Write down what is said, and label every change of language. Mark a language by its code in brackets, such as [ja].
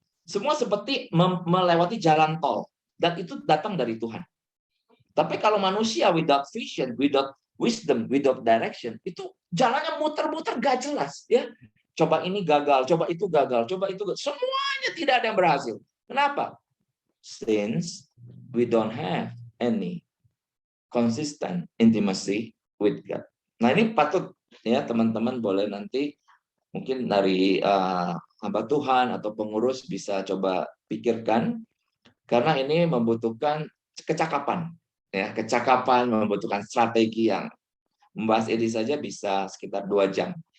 [id] Semua seperti melewati jalan tol, dan itu datang dari Tuhan. Tapi kalau manusia [en] without vision, without wisdom, without direction, [id] itu jalannya muter-muter gak jelas, ya. Coba ini gagal, coba itu gagal, coba itu gagal. Semuanya tidak ada yang berhasil. Kenapa? [en] Since we don't have any consistent intimacy with God. [id] Nah, ini patut ya teman-teman boleh nanti mungkin dari hamba Tuhan atau pengurus bisa coba pikirkan, karena ini membutuhkan kecakapan, ya, kecakapan, membutuhkan strategi yang membahas ini saja bisa sekitar 2 jam.